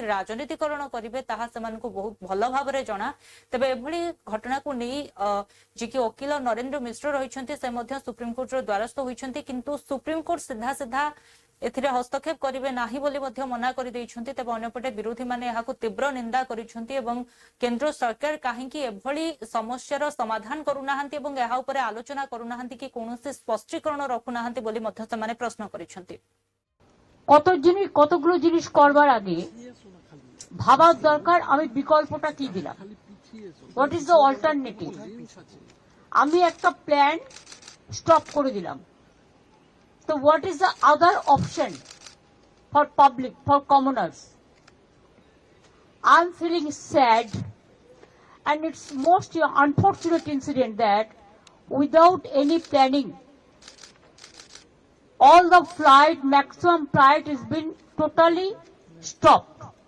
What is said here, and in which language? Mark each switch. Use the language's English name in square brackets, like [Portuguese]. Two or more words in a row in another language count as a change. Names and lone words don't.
[Odia] ରାଜନୀତିକରଣ କରିବେ ତାହା ସେମାନଙ୍କୁ ବହୁତ ଭଲ ଭାବରେ ଜଣା ତେବେ ଏଭଳି ଘଟଣାକୁ ନେଇ ଯିଏକି ଓକିଲ ନରେନ୍ଦ୍ର ମିଶ୍ର ରହିଛନ୍ତି ସେ ମଧ୍ୟ ସୁପ୍ରିମକୋର୍ଟର ଦ୍ୱାରସ୍ଥ ହୋଇଛନ୍ତି କିନ୍ତୁ ସୁପ୍ରିମକୋର୍ଟ ସିଧା ସିଧା ଏଥିରେ ହସ୍ତକ୍ଷେପ କରିବେ ନାହିଁ ବୋଲି ମଧ୍ୟ ମନା କରିଦେଇଛନ୍ତି ତେବେ ଅନ୍ୟପଟେ ବିରୋଧୀମାନେ ଏହାକୁ ତୀବ୍ର ନିନ୍ଦା କରିଛନ୍ତି ଏବଂ କେନ୍ଦ୍ର ସରକାର କାହିଁକି ଏଭଳି ସମସ୍ୟାର ସମାଧାନ କରୁନାହାନ୍ତି ଏବଂ ଏହା ଉପରେ ଆଲୋଚନା କରୁନାହାନ୍ତି କି କୌଣସି ସ୍ପଷ୍ଟୀକରଣ ରଖୁନାହାନ୍ତି ବୋଲି ମଧ୍ୟ ସେମାନେ ପ୍ରଶ୍ନ କରିଛନ୍ତି [Bangla] কতগুলো জিনিস করবার আগে ভাবার দরকার আমি বিকল্পটা কি দিলাম [English] what is the alternative [Bangla] আমি একটা [English] plan stop [Bangla] করে দিলাম [English] So what is the other option for public, for commoners? I'm feeling sad and it's most unfortunate incident that without any planning, all the maximum flight has been totally stopped.